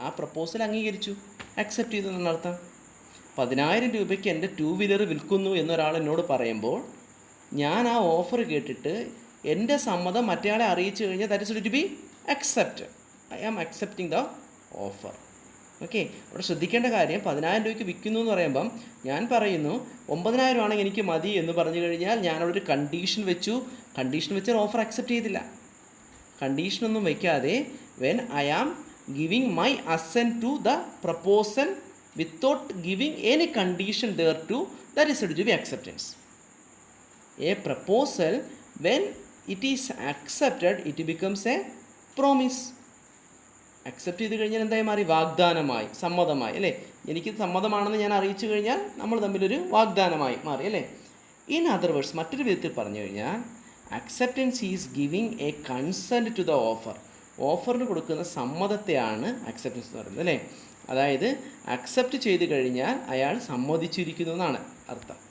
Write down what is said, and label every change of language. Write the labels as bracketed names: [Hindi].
[Malayalam] ആ പ്രപ്പോസൽ അംഗീകരിച്ചു, അക്സെപ്റ്റ് ചെയ്തു എന്നർത്ഥം. 10,000 രൂപയ്ക്ക് എൻ്റെ 2 വീലർ വിൽക്കുന്നു എന്നൊരാൾ എന്നോട് പറയുമ്പോൾ ഞാൻ ആ ഓഫർ കേട്ടിട്ട് എൻ്റെ സമ്മതം മറ്റേയാളെ അറിയിച്ചു കഴിഞ്ഞാൽ [English] That is to be accept. I am accepting the offer. [Malayalam] Okay, അവിടെ ശ്രദ്ധിക്കേണ്ട കാര്യം, 10,000 രൂപയ്ക്ക് വിൽക്കുന്നു എന്ന് പറയുമ്പം ഞാൻ പറയുന്നു 9,000 ആണെങ്കിൽ എനിക്ക് മതി എന്ന് പറഞ്ഞു കഴിഞ്ഞാൽ ഞാനവിടെ ഒരു കണ്ടീഷൻ വെച്ചാൽ ഓഫർ അക്സെപ്റ്റ് ചെയ്തില്ല. കണ്ടീഷനൊന്നും വയ്ക്കാതെ [English] When I am giving my assent to the proposal without giving any condition thereto, that is said to be acceptance. A proposal, when it is accepted, it becomes a promise. [Malayalam] Accept ചെയ്ത് കഴിഞ്ഞാൽ എന്തായി മാറി? വാഗ്ദാനമായി, സമ്മതമായി അല്ലേ. എനിക്ക് സമ്മതമാണെന്ന് ഞാൻ അറിയിച്ചു കഴിഞ്ഞാൽ നമ്മൾ തമ്മിലൊരു വാഗ്ദാനമായി മാറി അല്ലേ. [English] in other words, [Malayalam] മറ്റൊരു വിധത്തിൽ പറഞ്ഞു കഴിഞ്ഞാൽ [English] Acceptance is giving a consent to the offer. [Malayalam] ഓഫറിന് കൊടുക്കുന്ന സമ്മതത്തെയാണ് അക്സെപ്റ്റൻസ് എന്ന് പറയുന്നത് അല്ലേ. അതായത് അക്സെപ്റ്റ് ചെയ്ത് കഴിഞ്ഞാൽ അയാൾ സമ്മതിച്ചിരിക്കുന്നു എന്നാണ് അർത്ഥം.